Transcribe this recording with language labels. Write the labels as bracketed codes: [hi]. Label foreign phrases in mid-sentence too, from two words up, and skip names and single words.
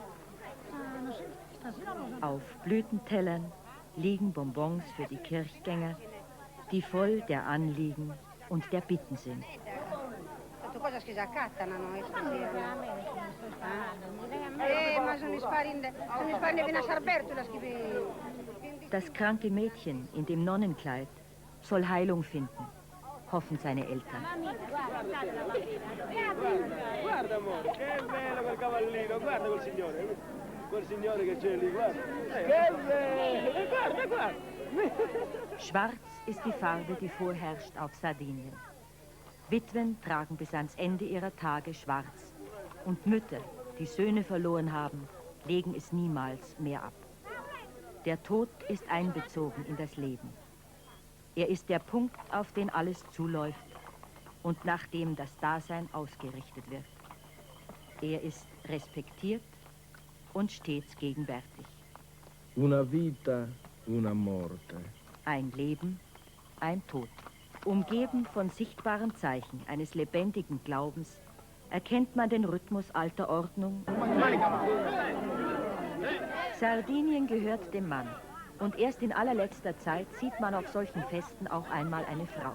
[de] Auf Blütentellern liegen Bonbons für die Kirchgänger, die voll der Anliegen und der Bitten sind. Das kranke Mädchen in dem Nonnenkleid soll Heilung finden, hoffen seine Eltern. [it] Guarda amore, che bello quel cavallino, guarda quel signore che c'è lì, guarda. Che bello, guarda, guarda. [de] Schwarz ist die Farbe, die vorherrscht auf Sardinien. Witwen tragen bis ans Ende ihrer Tage schwarz und Mütter, die Söhne verloren haben, legen es niemals mehr ab. Der Tod ist einbezogen in das Leben. Er ist der Punkt, auf den alles zuläuft und nach dem das Dasein ausgerichtet wird. Er ist respektiert und stets gegenwärtig. [it] Una vita, una morte. [de] Ein Leben, ein Tod. Umgeben von sichtbaren Zeichen eines lebendigen Glaubens erkennt man den Rhythmus alter Ordnung. Sardinien gehört dem Mann und erst in allerletzter Zeit sieht man auf solchen Festen auch einmal eine Frau.